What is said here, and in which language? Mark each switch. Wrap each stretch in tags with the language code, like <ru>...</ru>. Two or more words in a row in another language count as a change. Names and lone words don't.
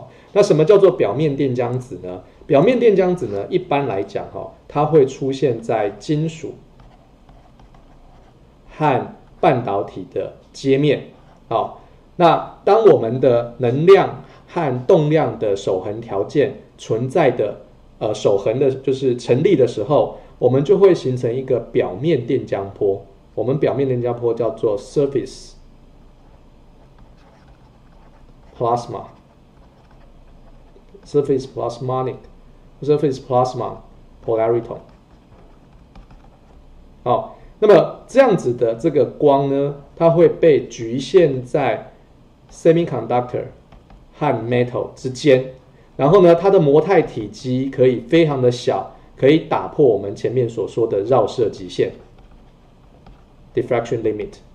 <zh>那什么叫做表面电浆子呢？表面电浆子呢，一般来讲它会出现在金属和半导体的接面。那当我们的能量和动量的守恒条件存在的守恒的就是成立的时候，我们就会形成一个表面电浆波。我们表面电浆波叫做</zh> <en>surface plasma surface plasmonic surface plasma polariton。</en> <zh>那么这样子的这个光呢，它会被局限在 semiconductor 和 metal 之间，然后呢，它的模态体积可以非常的小，可以打破我们前面所说的绕射极限</zh> <en>diffraction limit。</en>